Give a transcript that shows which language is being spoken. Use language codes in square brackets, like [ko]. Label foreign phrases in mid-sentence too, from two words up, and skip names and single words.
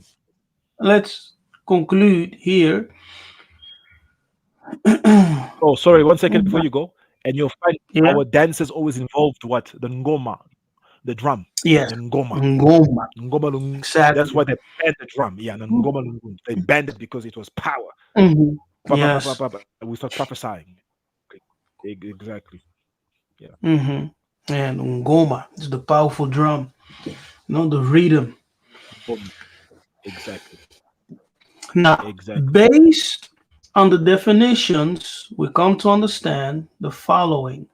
[en] let's conclude here. Oh, sorry, 1 second before you go. And you'll find Yeah. our dances always involved what? The ngoma, the drum. Yes. The ngoma. Ngoma. Ngoma that's Exactly. why they banned the drum. Yeah, the ngoma lungun. They banned it because it was power. Hmm. Pa, pa, pa, pa, Yes. pa, pa. We start prophesying. Okay. Exactly. Yeah. Hmm. And ngoma is the powerful drum, the rhythm. Ngoma. Exactly. Now, Exactly. based on the definitions, we come to understand the following.